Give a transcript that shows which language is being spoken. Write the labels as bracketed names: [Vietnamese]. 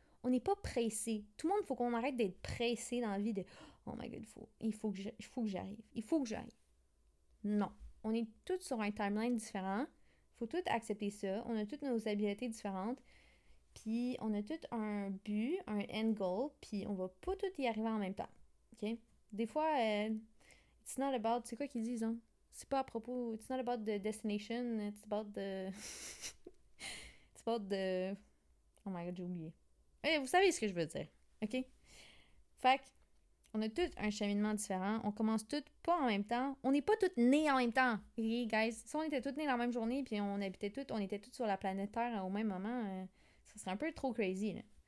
[French] On n'est pas pressé. Tout le monde, il faut qu'on arrête d'être pressé dans la vie de [English] oh my god, [French] il faut que j'arrive. Il faut que j'arrive. Non. On est tous sur un timeline différent. Il faut tous accepter ça. On a toutes nos habiletés différentes. Puis on a tous un but, un end goal, puis on va pas tous y arriver en même temps. OK? Des fois, [English] it's not about... [French] C'est quoi qu'ils disent, hein? C'est pas à propos... [English] It's not about the destination, it's about the... it's about the... Oh my god, [French] j'ai oublié. Vous savez ce que je veux dire, OK? Fait que, on a tous un cheminement différent. On commence tous pas en même temps. On n'est pas tous nés en même temps. OK, guys? Si on était tous nés la même journée, puis on était tous sur la planète Terre au même moment, ça serait un peu trop crazy, là.